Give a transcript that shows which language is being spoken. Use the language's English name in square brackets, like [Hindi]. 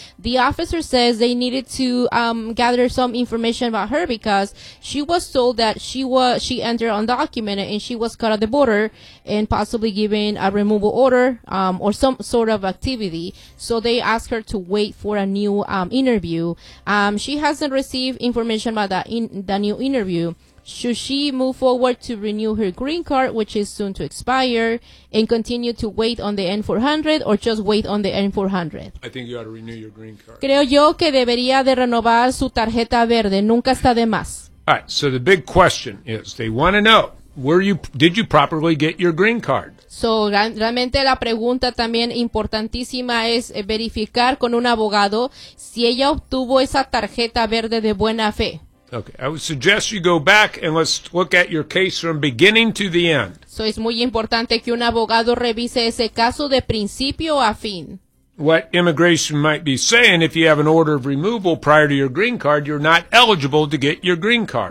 [English] The officer says they needed to gather some information about her because she was told that she entered undocumented and she was caught at the border and possibly given a removal order or some sort of activity, so they asked her to wait for a new interview. She hasn't received information about the new interview. Should she move forward to renew her green card, which is soon to expire, and continue to wait on the N-400 or just wait on the N-400? I think you ought to renew your green card. [Spanish] Creo yo que debería de renovar su tarjeta verde. Nunca está de más. [English] All right, so the big question is, they want to know, did you properly get your green card? [Spanish] So, realmente la pregunta también importantísima es verificar con un abogado si ella obtuvo esa tarjeta verde de buena fe. [English] Okay, I would suggest you go back and let's look at your case from beginning to the end. [Spanish] So, es muy importante que un abogado revise ese caso de principio a fin. [English] What immigration might be saying, if you have an order of removal prior to your green card, you're not eligible to get your green card.